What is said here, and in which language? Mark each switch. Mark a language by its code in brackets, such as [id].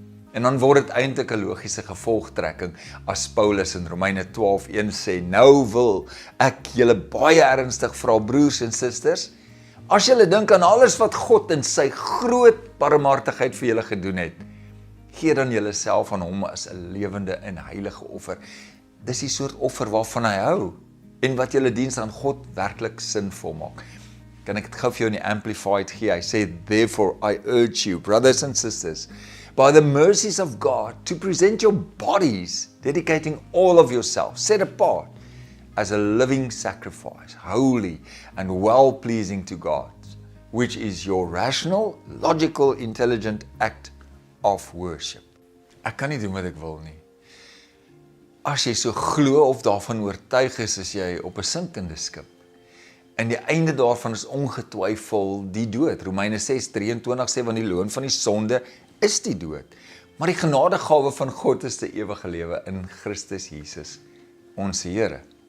[af] En dan word dit eintlik 'n logiese gevolgtrekking as Paulus in Romeine 12:1 sê, nou wil ek julle baie ernstig vra, broers en susters, as julle dink aan alles wat God in sy groot barmhartigheid vir julle gedoen het, gee dan julle self aan hom as 'n lewende en heilige offer. Dis die soort offer waarvan hy hou en wat julle diens aan God werklik sinvol maak. Kan ek dit gou vir jou in die Amplified gee? [en] Hy sê, therefore I urge you, brothers and sisters, by the mercies of God, to present your bodies, dedicating all of yourself, set apart, as a living sacrifice, holy and well-pleasing to God, which is your rational, logical, intelligent act of worship. [af] Ek kan nie doen wat ek wil nie. As jy so glo of daarvan oortuig is jy op 'n sinkende skip. En die einde daarvan is ongetwyfeld die dood. Romeine 6:23 sê, want die loon van die sonde is die dood. Maar die genadegawe van God is die ewige lewe in Christus Jesus, ons Here.